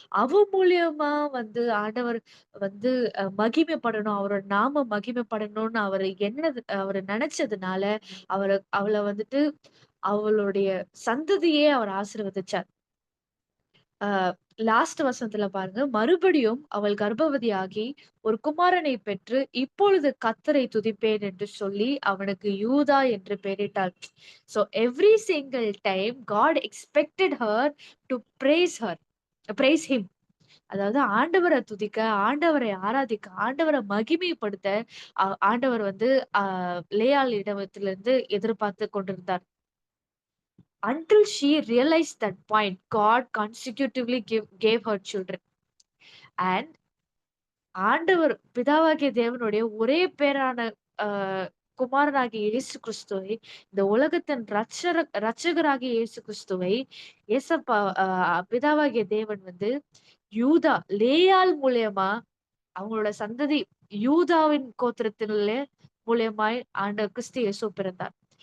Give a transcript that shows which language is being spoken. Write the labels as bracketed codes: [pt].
[ta] அவ மூலியமா வந்து ஆண்டவர் வந்து மகிமைப்படணும், அவரோட நாமம் மகிமைப்படணும்னு அவரு நினைச்சதுனால அவள வந்துட்டு அவளுடைய சந்ததியே அவர் ஆசீர்வதிச்சார். லாஸ்ட் வசனத்துல பாருங்க, மறுபடியும் அவள் கர்ப்பவதியாகி ஒரு குமாரனை பெற்று இப்பொழுது கர்த்தரை துதிப்பேன் என்று சொல்லி அவனுக்கு யூதா என்று பெயரிட்டாள். [en] So every single time God expected her to praise him. [ta] அதாவது ஆண்டவரை துதிக்க, ஆண்டவரை ஆராதிக்க, ஆண்டவரை மகிமைப்படுத்த ஆண்டவர் வந்து லேயாள் இடத்திலிருந்து எதிர்பார்த்து கொண்டிருந்தார். [en] Until she realized that point, God consecutively gave her children. [ta] And ஆண்டவர் பிதாவாகிய தேவனுடைய ஒரே பேரான குமாரனாகிய இயேசு கிறிஸ்துவை, இந்த உலகத்தின் ரட்சகராகிய இயேசு கிறிஸ்துவை ஏசப்பா பிதாவாகிய தேவன் வந்து யூதா லேயாள் மூலியமா அவங்களோட சந்ததி யூதாவின் கோத்திரத்திலே மூலியமாய் ஆண்டவர் கிறிஸ்து இயேசு பிறந்தார்.